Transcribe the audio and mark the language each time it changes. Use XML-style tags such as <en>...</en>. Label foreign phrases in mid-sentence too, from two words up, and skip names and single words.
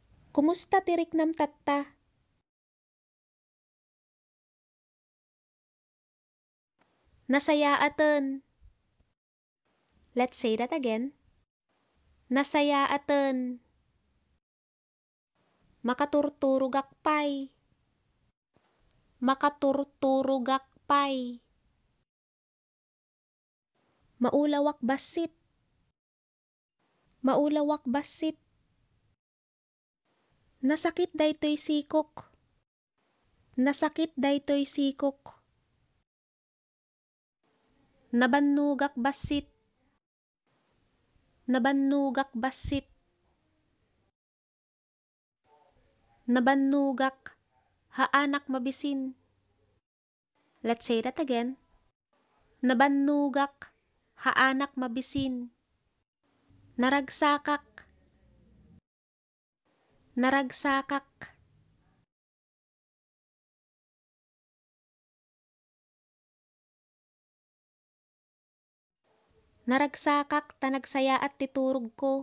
<ilo>Kumusta tiriknam tatta? Nasayaaten.</ilo> <en>Let's say that again.</en> <ilo>Nasayaaten. Makaturturugakpay. Makaturturugakpay. Maulawak basit. Maulawak basit. Nasakit daytoy sikok. Nasakit daytoy sikok. Nabannugak basit. Nabannugak basit. Nabannugak haanak mabisin.</ilo> <en>Let's say that again.</en> <ilo>Nabannugak haanak mabisin. Naragsakak. Naragsakak. Naragsakak tanagsayaat titurog ko.</ilo>